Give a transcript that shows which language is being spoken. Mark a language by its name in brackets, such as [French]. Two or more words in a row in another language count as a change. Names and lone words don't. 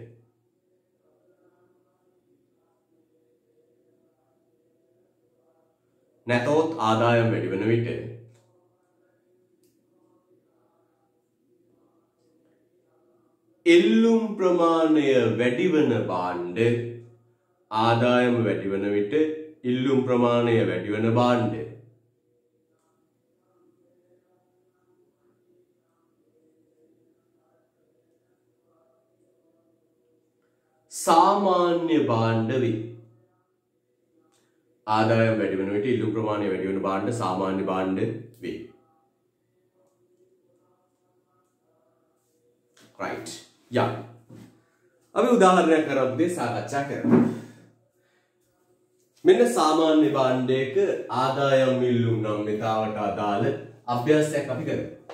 [Sinhala] නැතහොත් ආදායම වැඩිවන විට ඉල්ලුම් ප්‍රමාණය වැඩිවන භාණ්ඩ ආදායම වැඩිවන විට ඉල්ලුම් ප්‍රමාණය වැඩිවන භාණ්ඩ සාමාන්‍ය භාණ්ඩ වේ. ආදායම වැඩි වෙන විට ඉල්ලුම් ප්‍රමාණය වැඩි වෙන භාණ්ඩ සාමාන්‍ය භාණ්ඩ වේ. [English] right yeah [Sinhala] අපි උදාහරණයක් කරපුදී සාකච්ඡා කරමු. මෙන්න සාමාන්‍ය භාණ්ඩයක ආදායම් ඉල්ලුම් නම්‍යතාවට අදාළ අභ්‍යාසයක් අපි කරමු.